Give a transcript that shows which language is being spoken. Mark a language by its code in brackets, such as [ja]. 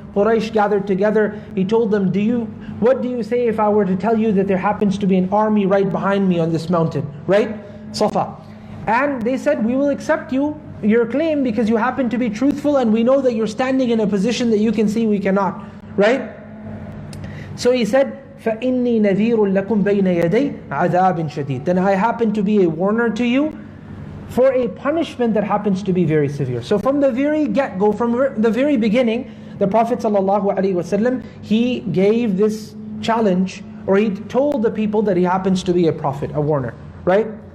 [en] Quraysh gathered together. He told them, what do you say if I were to tell you that there happens to be an army right behind me on this mountain, right? Safa. And they said, we will accept your claim because you happen to be truthful, and we know that you're standing in a position that you can see we cannot, right? So he said, [ar] فَإِنِّي نَذِيرٌ لَكُمْ بَيْنَ يَدَيْ عَذَابٍ شَدِيدٍ. [en] Then I happen to be a warner to you for a punishment that happens to be very severe. So from the very get-go, from the very beginning, the Prophet ﷺ, he gave this challenge, or he told the people that he happens to be a prophet, a warner, right?